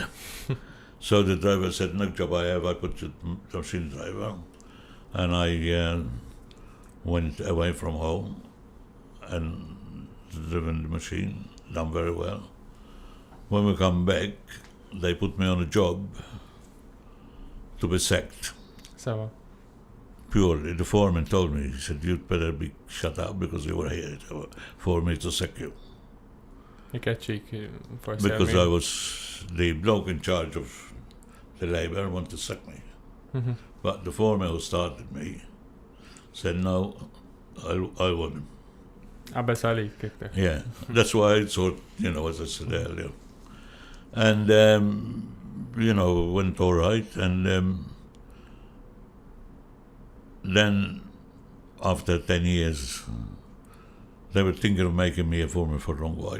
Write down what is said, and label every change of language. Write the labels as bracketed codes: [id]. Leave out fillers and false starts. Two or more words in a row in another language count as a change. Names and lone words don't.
[en] So the driver said, "Next job I have, I put the machine driver," and I went away from home and driven the machine, done very well. When we come back, they put me on a job to be sacked. Sewa. Purely, the foreman told me, he said, "You'd better be shut up because you were here for me to sack you." [mt] Ikeċċik forsi. [en] Because I was the bloke in charge of the labor wanted to sack me. But the foreman who started me said, "No, I want him." [mt] Qabbes għalik iktar. [en] Yeah, that's why I thought, as I said earlier. And, went all right. And then, after 10 years, they were thinking of making me a foreman for a long while.